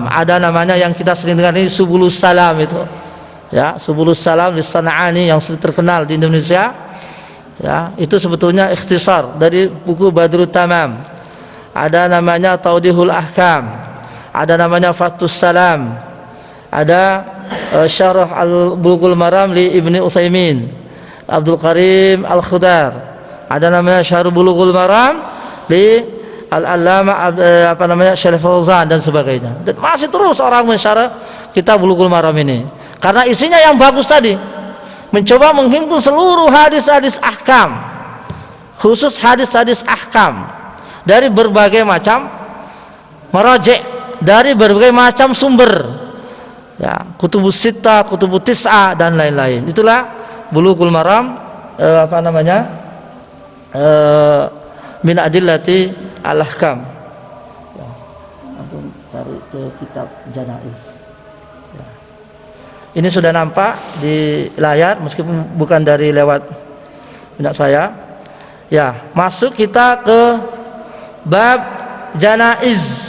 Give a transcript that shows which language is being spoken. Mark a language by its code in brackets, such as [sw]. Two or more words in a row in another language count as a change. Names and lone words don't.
[id] Ada namanya yang kita sering dengar ini Subulus Salam itu. Ya, Subulus Salam di Sana'ani yang sering terkenal di Indonesia. Ya, itu sebetulnya ikhtisar dari buku Badrut Tamam. Ada namanya Taudihul Ahkam. Ada namanya Fathus Salam. Ada Syarah Al-Bulughul Maram li Ibni Utsaimin, Abdul Karim Al-Khudar. Ada namanya Syarah Bulughul Maram li Al-Allamah apa namanya Syekh Fauzan dan sebagainya. Dan masih terus orang mensyarah kitab Bulughul Maram ini. Karena isinya yang bagus tadi. Mencoba menghimpun seluruh hadis-hadis ahkam. Khusus hadis-hadis ahkam dari berbagai macam maraji', dari berbagai macam sumber. Ya, Kutubus Sittah, Kutubus Tis'ah dan lain-lain. Itulah Bulughul Maram apa namanya? Min adillati al-ahkam. Ya, antum cari ke kitab Janaiz. Ya. Ini sudah nampak di layar meskipun bukan dari lewat minat saya. Ya, masuk kita ke bab Janaiz.